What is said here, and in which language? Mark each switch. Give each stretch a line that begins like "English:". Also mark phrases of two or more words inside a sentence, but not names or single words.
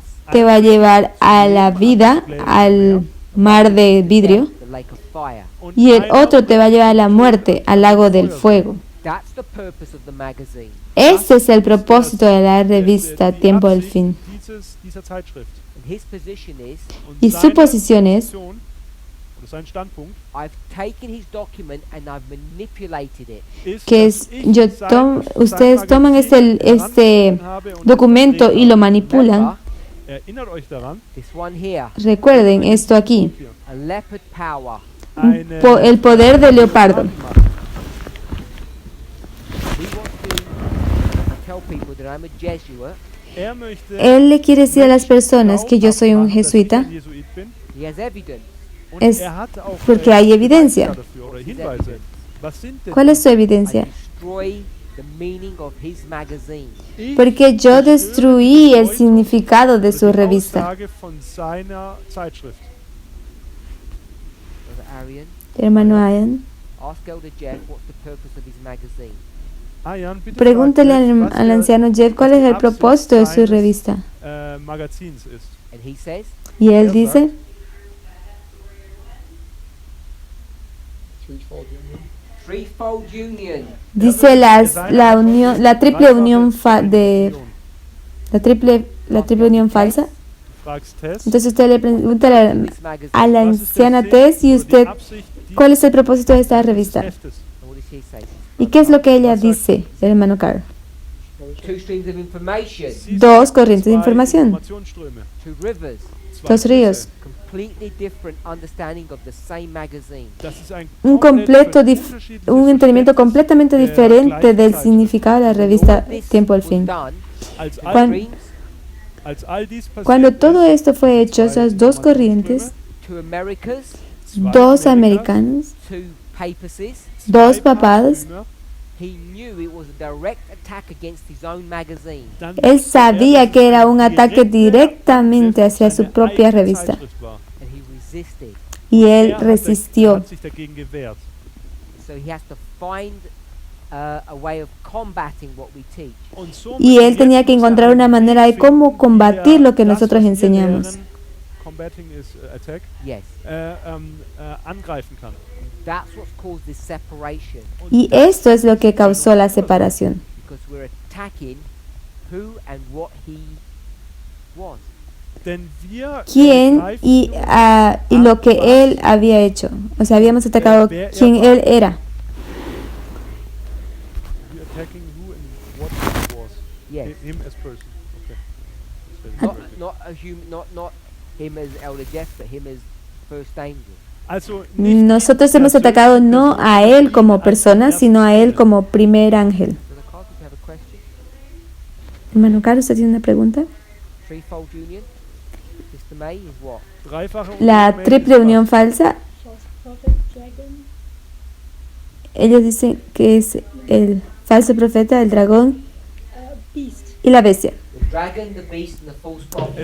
Spanish: te va a llevar a la vida, al mar de vidrio,
English: the lake of fire.
German: und
Spanish: y el
German: einer
Spanish: otro te va a llevar a la muerte, al lago del fuego.
English: That's the purpose of the magazine.
Spanish: Ese es el propósito de la revista
German: die
Spanish: Tiempo del
German: Absicht
Spanish: Fin.
German: dieser Zeitschrift.
English: And his position is,
German: Und
Spanish: Y su
German: seine
Spanish: posición es,
German: Position, oder sein Standpunkt
English: I've taken his document and I've manipulated it.
German: ist,
Spanish: que
German: dass
Spanish: es,
German: ich
Spanish: yo
German: sein
Spanish: ustedes toman
German: Magazin
Spanish: este
German: herangezogen habe und
Spanish: documento y lo
English: Remember,
Spanish: manipulan.
German: Erinnert euch daran,
English: this one here,
Spanish: Recuerden esto aquí,
German: hier,
English: a leopard power.
German: eine
Spanish: el poder de leopardo.
English: He wants to tell people that I'm a Jesuit.
German: möchte
Spanish: Él le quiere decir a las personas que yo soy un
German: glaubhaft machen, dass ich
Spanish: jesuita,
German: ein Jesuit bin.
English: He has evidence.
German: Und
Spanish: Es
German: hat auch
Spanish: porque hay evidencia.
German: Beweise dafür oder Hinweise. Was sind denn
Spanish: ¿Cuál es su
English: I
Spanish: evidencia?
English: destroy the meaning of his magazine.
German: Ich
Spanish: Porque yo destruí el
German: Bedeutung
Spanish: significado de
German: oder
Spanish: su
German: die
Spanish: revista.
German: Aussage von seiner Zeitschrift.
English: Brother Arian,
Spanish: Hermano Ian,
English: ask Elder Jeff what's the purpose of his magazine.
German: Jan, bitte
Spanish: pregúntele
German: frag Jeff, was
Spanish: al
German: der-
Spanish: anciano Jeff cuál
German: was
Spanish: es
German: die
Spanish: el propósito de su
German: Absicht
Spanish: revista.
German: seines, Magazins ist.
English: And he says,
Spanish: Y él dice,
English: Threefold union.
Spanish: Dice la triple unión la triple unión falsa.
German: Du fragst Tess,
Spanish: Entonces usted le pregunta
English: This magazine.
Spanish: a la
German: was ist der
Spanish: anciana
German: Sinn
Spanish: Tess y
German: oder die
Spanish: usted,
German: Absicht
Spanish: ¿cuál es el propósito de esta revista?
German: dieses Heftes?
English: And what does she say?
Spanish: ¿Y qué es lo que ella dice, el hermano Carl?
English: Two streams of information.
German: Sie
Spanish: Dos
German: sagt,
Spanish: corrientes de
German: zwei
Spanish: información,
German: Informationsströme,
English: Two rivers.
German: zwei
Spanish: dos ríos,
English: Completely different understanding of the same magazine.
German: Das ist ein
Spanish: un completo
German: unterschiedliches
Spanish: un entendimiento
German: Verständnis
Spanish: completamente
German: der
Spanish: diferente del
German: Gleichzeitigkeit.
Spanish: significado de la revista
English: This
Spanish: Tiempo al
English: was
Spanish: Fin.
English: done.
German: Als
English: The
Spanish: Cuan-
English: streams,
German: als all dies passiert
Spanish: Cuando todo
German: ist,
Spanish: esto fue hecho,
German: zwei
Spanish: esas dos corrientes,
English: two Americas,
German: zwei
Spanish: dos
German: Amerikas,
Spanish: americanos,
English: two papacies.
German: zwei
Spanish: dos papados,
German: Papstümer,
English: He knew it was a direct attack against his own magazine.
German: dann
Spanish: él
German: wusste
Spanish: sabía
German: dass que es
Spanish: era
German: ein
Spanish: un ataque directamente hacia su
German: seine
Spanish: propia
German: eigene
Spanish: revista
German: Zeitschrift war.
English: And he resisted.
Spanish: y él
German: Er
Spanish: resistió.
German: hat sich dagegen gewehrt.
English: So he has to find a way of combating what we teach.
German: Und somit
Spanish: Y él
German: jetzt
Spanish: tenía que
German: muss er
Spanish: encontrar
German: einen
Spanish: una
German: Weg
Spanish: manera de
German: finden,
Spanish: cómo
German: wie
Spanish: combatir
German: er
Spanish: lo que
German: das,
Spanish: nosotros
German: was wir
Spanish: enseñamos.
German: lehren,
English: combating is attack, Yes.
German: angreifen kann.
English: That's what's caused this separation.
German: Und
Spanish: Y esto es lo que causó la separación,
English: Because we're attacking who and what he was.
German: denn wir
Spanish: quién
German: greifen
Spanish: y,
German: nun
Spanish: y lo que él había hecho. O sea, habíamos atacado quién él era.
English: we're attacking who and what he was. Yes. Him as person. Okay. That's Not, very good. not a human, not him as Elder Jeff, but him as First Angel.
German: Also nicht
Spanish: Nosotros
German: ihn
Spanish: hemos
German: persönlich,
Spanish: atacado no a
German: sondern
Spanish: él como
German: ihn als
Spanish: persona,
German: ersten
Spanish: sino a él
German: Engel.
Spanish: como primer ángel.
English: Brother Carl, did you have a question?
Spanish: Hermano Carlos, ¿usted tiene una pregunta?
English: Threefold union? Mr. May is what?
German: Dreifache
Spanish: La
German: Union
Spanish: triple
German: ist
Spanish: unión
German: was?
Spanish: falsa,
English: False prophet, dragon,
Spanish: ellos dicen que es el falso profeta, el dragón
English: beast.
Spanish: y la bestia.
English: The dragon, the beast, and the false prophet.